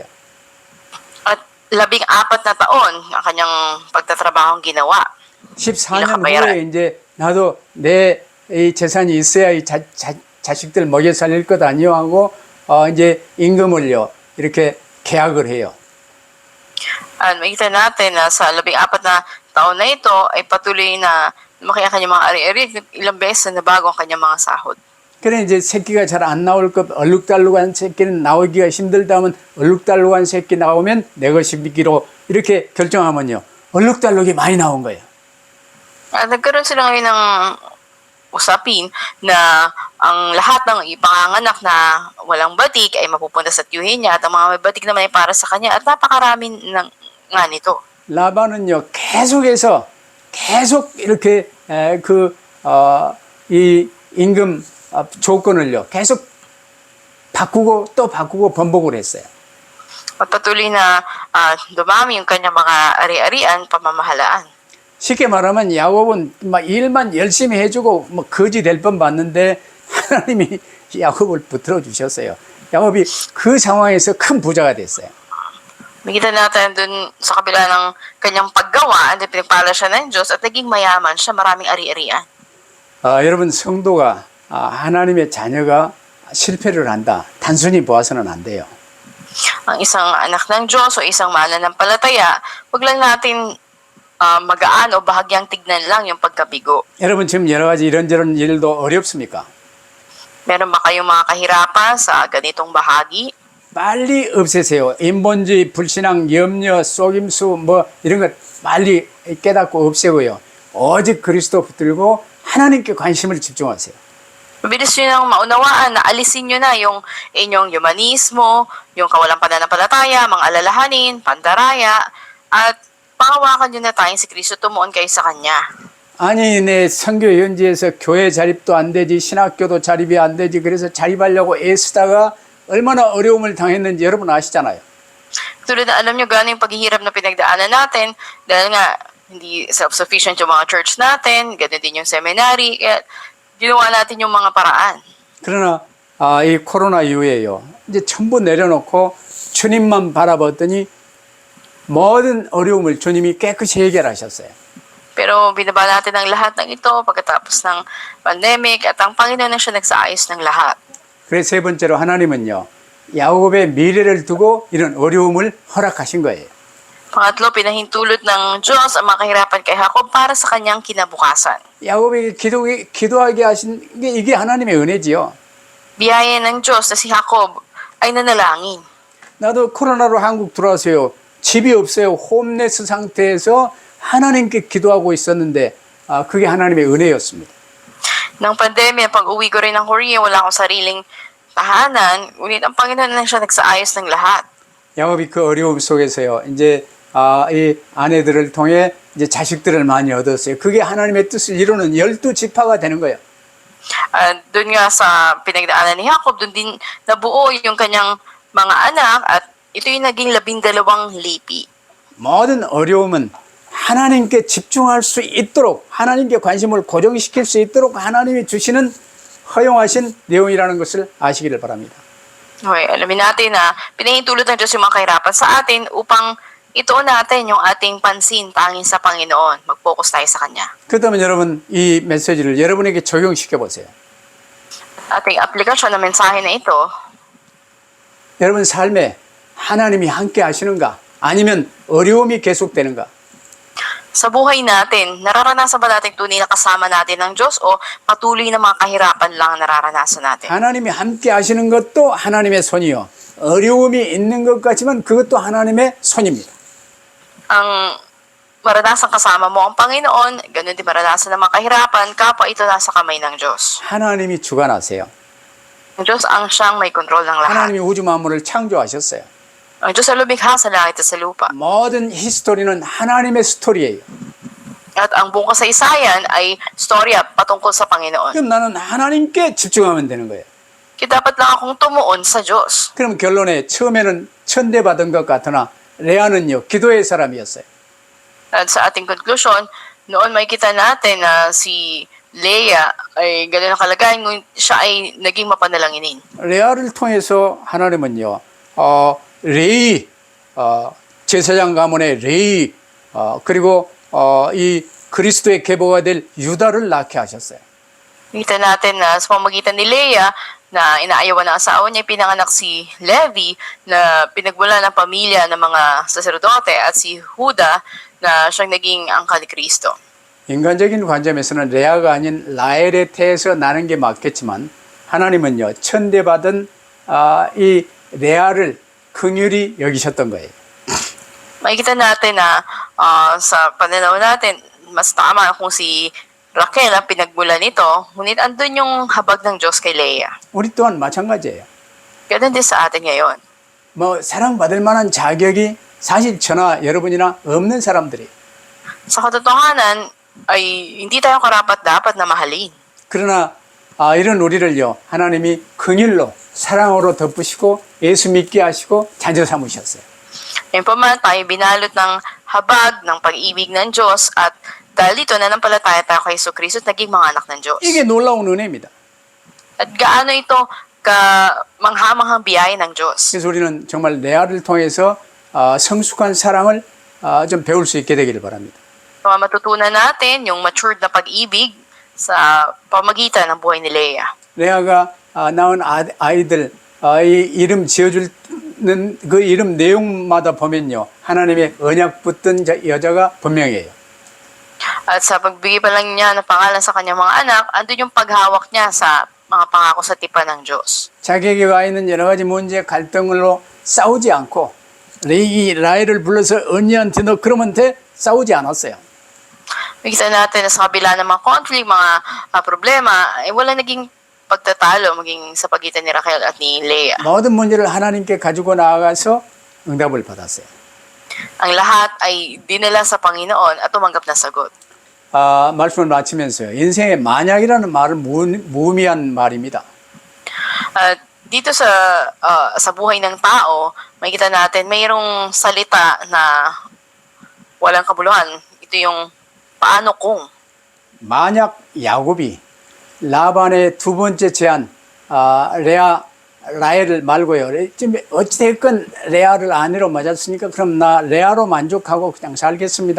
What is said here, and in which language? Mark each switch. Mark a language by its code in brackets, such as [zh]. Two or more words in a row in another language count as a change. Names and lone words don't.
[tl] At 14 na taon ang kanyang pagtatrabahong ginawa. [ko] 14년 후에 이제 나도 내 이 재산이 있어야 이 자식들 먹여 살릴 것 아니요 하고 이제 임금을요 이렇게 계약을 해요. [tl] At makita natin na sa 14 na taon na ito ay patuloy na lumaki ang kanyang mga ari-ari. Ilang beses na bago ang kanyang mga sahod. [ko] 그래 이제 새끼가 잘 안 나올 것 얼룩달룩한 새끼는 나오기가 힘들다면 얼룩달룩한 새끼 나오면 내 것이기로 이렇게 결정하면요 얼룩달룩이 많이 나온 거예요. [tl] At nagkaroon sila ngayon ng usapin na ang lahat ng ipanganganak na walang batik ay mapupunta sa tiyuhin niya at ang mga may batik naman ay para sa kanya at napakarami nga nito. [ko] 라반은요 계속 이렇게 이 임금 조건을요 계속 바꾸고 또 바꾸고 번복을 했어요. [tl] At patuloy na dumami yung kanyang mga ari-arian, pamamahalaan. [ko] 쉽게 말하면 야곱은 막 일만 열심히 해주고 뭐 거지 될 뻔 봤는데 하나님이 야곱을 붙들어 주셨어요. 야곱이 그 상황에서 큰 부자가 됐어요. [tl] Makita natin dun sa kabila ng kanyang paggawa, pinagpala siya ng Diyos at naging mayaman siya, maraming ari-arian. [ko] 여러분 성도가 하나님의 자녀가 실패를 한다. 단순히 보아서는 안 돼요. [tl] Ang isang anak ng Diyos o isang mananampalataya, wag lang natin magaan o bahagyang tignan lang yung pagkabigo. [ko] 여러분 지금 여러 가지 이런저런 일도 어렵습니까? [tl] Meron ba kayong mga kahirapan sa ganitong bahagi? [ko] 빨리 없애세요. 인본주의, 불신앙, 염려, 속임수 뭐 이런 것 빨리 깨닫고 없애고요. 오직 그리스도 붙들고 하나님께 관심을 집중하세요. [tl] Mabilis nyo nang maunawaan na alisin nyo na yung inyong humanismo, yung kawalang pananampalataya, mga alalahanin, pandaraya, at pangawakan nyo na tayong si Kristo, tumuon kayo sa Kanya. [ko] 아니 내 선교 현지에서 교회 자립도 안 되지 신학교도 자립이 안 되지 그래서 자립하려고 애쓰다가 얼마나 어려움을 당했는지 여러분 아시잖아요. [tl] Tulad na alam nyo gano'ng yung paghihirap na pinagdaanan natin dahil nga hindi self-sufficient yung mga church natin, gano'n din yung seminary, kaya ginawa natin yung mga paraan. [ko] 그러나 이 코로나 이후에요. 이제 전부 내려놓고 주님만 바라봤더니 모든 어려움을 주님이 깨끗이 해결하셨어요. [tl] Pero binaba natin ang lahat ng ito pagkatapos ng pandemic at ang Panginoon na siya nagsaayos ng lahat. [ko] 그래서 세 번째로 하나님은요. 야곱의 미래를 두고 이런 어려움을 허락하신 거예요. [tl] Pangatlo, pinahintulot ng Diyos ang mga kahirapan kay Jacob para sa kanyang kinabukasan. [ko] 야곱에게 기도하게 하신 게 이게 하나님의 은혜지요. [tl] Biyaya ng Diyos na si Jacob ay nanalangin. [ko] 나도 코로나로 한국 들어와서요. 집이 없어요. 홈레스 상태에서 하나님께 기도하고 있었는데 그게 하나님의 은혜였습니다. [tl] Nang pandemya, pag uwi ko rin ng Korea, wala akong sariling tahanan, ngunit ang Panginoon na siya nagsaayos ng lahat. [ko] 야곱이 그 어려움 속에서요. 이제 이 아내들을 통해 이제 자식들을 많이 얻었어요. 그게 하나님의 뜻을 이루는 12지파가 되는 거예요. [tl] Doon nga sa pinagdaanan ni Jacob, doon din nabuo yung kanyang mga anak at ito yung naging 12 lipi. [ko] 모든 어려움은 하나님께 집중할 수 있도록 하나님께 관심을 고정시킬 수 있도록 하나님이 주시는 허용하신 내용이라는 것을 아시기를 바랍니다. [tl] Okay, alamin natin na pinahintulot ng Diyos yung mga kahirapan sa atin upang ituon natin yung ating pansin tanging sa Panginoon. Mag-focus tayo sa Kanya. [ko] 그렇다면 여러분 이 메시지를 여러분에게 적용시켜 보세요. [tl] Ating aplikasyon ng mensahe na ito, [ko] 여러분 삶에 하나님이 함께 하시는가? 아니면 어려움이 계속되는가? [tl] sa buhay natin, nararanasan ba natin tunay na kasama natin ng Diyos o patuloy na mga kahirapan lang ang nararanasan natin? [ko] 하나님이 함께 하시는 것도 하나님의 손이요. 어려움이 있는 것 같지만 그것도 하나님의 손입니다. [tl] Ang maranasan kasama mo ang Panginoon, ganun din maranasan ng mga kahirapan, kapwa ito nasa kamay ng Diyos. [ko] 하나님이 주관하세요. [tl] Ang Diyos ang siyang may kontrol ng lahat. [ko] 하나님이 우주 만물을 창조하셨어요. [tl] Ang Diyos ang lumikha sa langit at sa lupa. [ko] 모든 히스토리는 하나님의 스토리예요. [tl] At ang buong kasaysayan ay storya patungkol sa Panginoon. [ko] 그럼 나는 하나님께 집중하면 되는 거예요. [tl] Kaya dapat lang akong tumuon sa Diyos. [ko] 그럼 결론에 처음에는 천대받은 것 같으나 레아는요 기도의 사람이었어요. [tl] At sa ating konklusyon, Noon makikita natin na si Leah ay gano'n ang kalagayan, ngunit siya ay naging mapanalanginin. [ko] 레아를 통해서 하나님은요, 레이, 제사장 가문의 레이, 그리고 이 그리스도의 계보가 될 유다를 낳게 하셨어요. [tl] Nakita natin na sa pamamagitan ni Leah na inaayawan ng asawa niya, pinanganak si Levi na pinagmula ng pamilya ng mga saserdote at si Huda na siyang naging angka ni Kristo. [ko] 인간적인 관점에서는 레아가 아닌 라헬의 태에서 나는 게 맞겠지만 하나님은요, 천대받은 이 레아를 긍휼히 여기셨던 거예요. [tl] Makikita natin na sa pananaw natin, mas tama kung si Raquel ang pinagmula nito, ngunit andun yung habag ng Diyos kay Leah. [ko] 우리 또한 마찬가지예요. [tl] Ganun din sa atin ngayon. [ko] 뭐 사랑받을 만한 자격이 사실 저나 여러분이나 없는 사람들이. [tl] Sa katotohanan, ay hindi tayo karapat-dapat na mahalin. [ko] 그러나 이런 우리를요, 하나님이 긍휼로 사랑으로 덮으시고 예수 믿게 하시고 자녀 삼으셨어요. [tl] Ngayon pa man, tayo binalot ng habag ng pag-ibig ng Diyos at dahil dito nanampalataya tayo kay Yesu Kristo at naging mga anak ng Diyos. [ko] 이게 놀라운 은혜입니다. [tl] At gaano ito manghamanghang biyaya ng Diyos. [ko] 그래서 우리는 정말 레아를 통해서 성숙한 사랑을 좀 배울 수 있게 되기를 바랍니다. [tl] Matutunan natin yung matured na pag-ibig sa pamagitan ng buhay ni Leah. [ko] 레아가 낳은 아이들 이 이름 지어주는 그 이름 내용마다 보면요, 하나님의 언약 붙든 여자가 분명해요. [tl] At sa pagbigay pa lang niya ng pangalan sa kanyang mga anak, andun yung paghawak niya sa mga pangako sa tipan ng Diyos. [ko] 자기에게 와 있는 여러 가지 문제 갈등으로 싸우지 않고 라헬을 불러서 언니한테 너 그러면 돼? 싸우지 않았어요. [tl] Makita natin na sa kabila ng mga conflict, mga problema, wala naging pagtatalo maging sa pagitan ni Raquel at ni Leah. [ko] 모든 문제를 하나님께 가지고 나아가서 응답을 받았어요. [tl] Ang lahat ay dinala sa Panginoon at tumanggap na sagot. [ko] 말씀을 마치면서요, 인생의 만약이라는 말은 무의미한 말입니다. [tl] Dito sa buhay ng tao, makikita natin mayroong salita na walang kabuluhan. Ito yung paano kung. [ko] 만약 야곱이 라반의 두 번째 제안, 라헬을 말고요, 어찌됐건 레아를 아내로 맞았으니까 그럼 나 레아로 만족하고 그냥 살겠습니다.